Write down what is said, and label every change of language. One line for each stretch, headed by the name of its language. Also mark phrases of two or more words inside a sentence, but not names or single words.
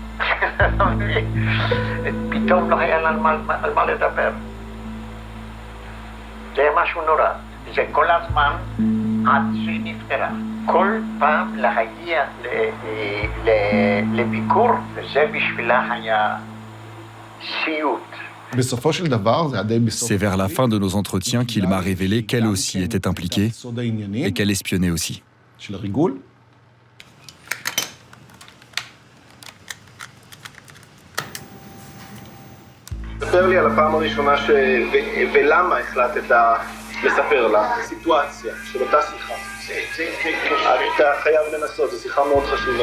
Hebrew: פתאום לא היה לה על מה לדבר. זה משהו נורא. זה כל הזמן עד שהיא נפטרה. כל פעם להגיע לביקור, וזה בשבילה היה סיוט.
French: C'est vers la fin de nos entretiens qu'il m'a révélé qu'elle aussi était impliquée et qu'elle espionnait aussi.
Hebrew: ספר לי על הפעם הראשונה ולמה החלטת לספר לה, סיטואציה של אותה שיחה. אתה חייב לנסות, זו שיחה מאוד חשובה.